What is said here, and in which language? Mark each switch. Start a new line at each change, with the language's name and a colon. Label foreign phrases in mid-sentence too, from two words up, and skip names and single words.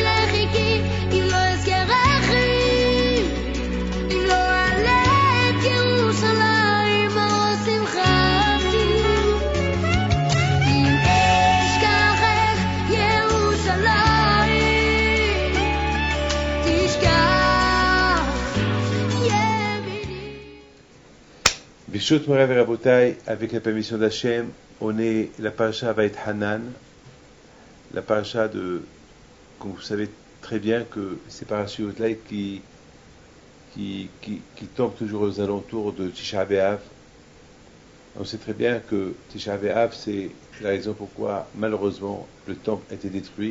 Hebrew: לחיכי אם לא אזכרכי אם לא אעלה את ירושלים אור שמחתי אם אשכחך ירושלים תשכח ימיני. ברשות מורי
French: et Rabotai, avec la permission d'Hachem, on est la paracha Vaït-Hanan, la paracha de, comme vous savez très bien que ces parachutes-là qui tombent toujours aux alentours de Tisha B'Av. On sait très bien que Tisha B'Av, c'est la raison pourquoi, malheureusement, le temple a été détruit.